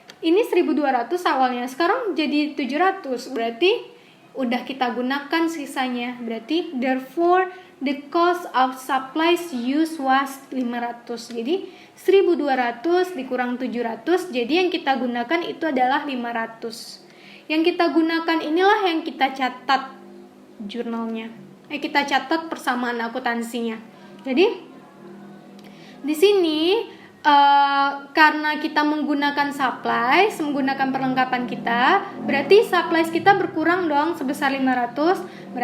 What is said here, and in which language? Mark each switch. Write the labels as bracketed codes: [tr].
[id] Ini 1.200 awalnya, sekarang jadi 700. Berarti udah kita gunakan sisanya. [en] Berarti therefore the cost of supplies used was 500. [id] Jadi 1.200 dikurang 700, jadi yang kita gunakan itu adalah 500. Yang kita gunakan inilah yang kita catat jurnalnya. Kita catat persamaan akuntansinya. Jadi di sini karena kita menggunakan supplies, menggunakan perlengkapan kita, berarti supplies kita berkurang dong sebesar 500.